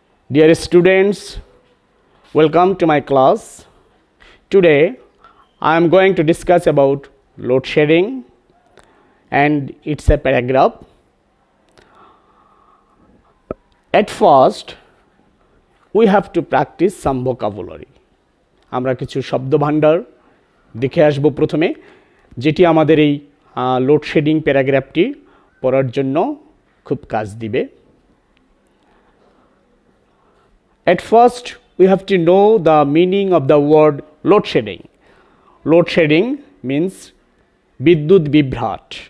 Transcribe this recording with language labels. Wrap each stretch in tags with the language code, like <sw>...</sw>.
<en>Dear students, welcome to my class. Today I am going to discuss about load shedding and it's a paragraph. At first, we have to practice some vocabulary.</en> <bn>আমরা কিছু শব্দভাণ্ডার দেখে আসব প্রথমে, যেটি আমাদের এই load shedding প্যারাগ্রাফটি পড়ার জন্য খুব কাজ দিবে।</bn> <en>At first, we have to know the meaning of the word load shedding. Load shedding means</en> <bn>বিদ্যুৎ বিভ্রাট।</bn>